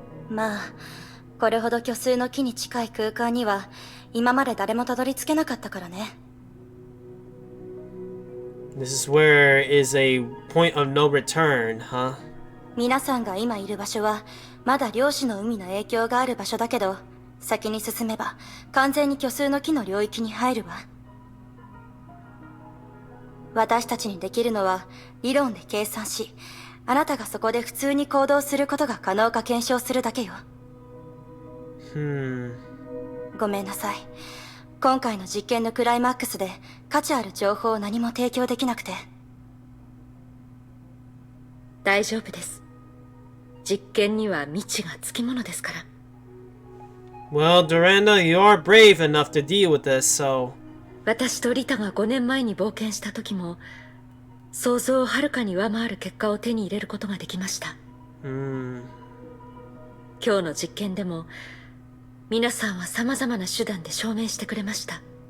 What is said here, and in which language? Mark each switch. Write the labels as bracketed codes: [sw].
[ja] まあこれほど虚数の木に近い空間には今まで誰もたどり着けなかったからね。 [en] This is where is a point of no return, huh? [ja] 皆さんが今いる場所はまだ漁師の海の影響がある場所だけど、先に進めば完全に虚数の木の領域に入るわ。私たちにできるのは理論で計算し、あなたがそこで普通に行動することが可能か検証するだけよ。ごめんなさい。今回の実験のクライマックスで価値ある情報を何も提供できなくて。大丈夫です。実験には未知がつきものですから。 [en] Well, Durandal, you are brave enough to deal with this, so... [ja] 私とリタが5年前に冒険した時も想像をはるかに上回る結果を手に入れることができました。今日の実験でも皆さんは様々な手段で証明してくれました。